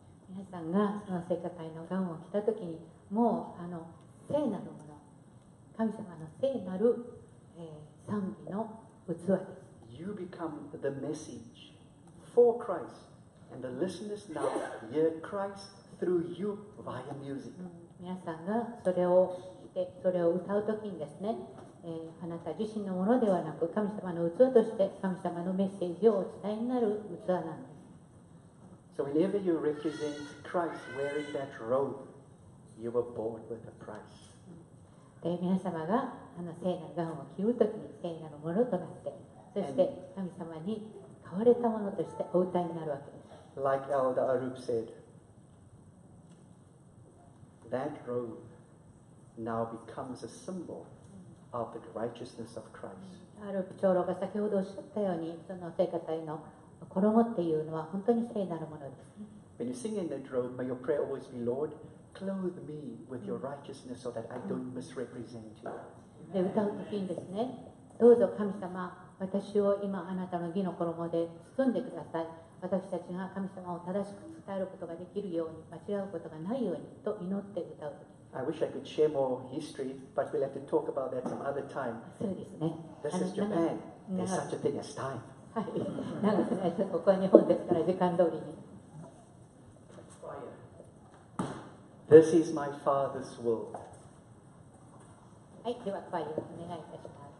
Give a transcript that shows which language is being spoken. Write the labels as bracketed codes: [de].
[ja] 皆さんがその聖歌隊のガウンを着たときに、もう聖なるもの、神様の聖なる、賛美の器です。 [en] You become the message for Christ, and the listeners now hear Christ through you via music. [ja] 皆さんがそれをしてそれを歌うときにですね、あなた自身のものではなく神様の器として神様のメッセージをお伝えになる器なんです。 [en] So whenever you represent Christ wearing that robe, you were bought with a price. [ja] で皆様が聖なるガウンを着るときに聖なるものとなって、そして神様に買われたものとしてお歌いになるわけです。 [en] Like Elder Arup said, that robe now becomes a symbol of the righteousness of Christ. [ja] アルプ長老が先ほどおっしゃったように、その聖歌隊の衣っていうのは本当に聖なるものです。 [en] when you sing in that robe, may your prayer always be, Lord, clothe me with your righteousness so that I don't misrepresent you. [ja] で歌う時にですね、どうぞ神様、私を今あなたの義の衣で包んでください。私たちが神様を正しく伝えることができるように、間違うことがないようにと祈って歌う時。 [en] I wish I could share more history, but we'll have to talk about that some other time. [ja] そうですね。 [en] This is Japan. There's such a thing as time. [ja] はい、長くないです。ここは日本ですから時間通りに。 [en] This is my Father's will. [ja] はい、では、ファイヤーお願いいたします。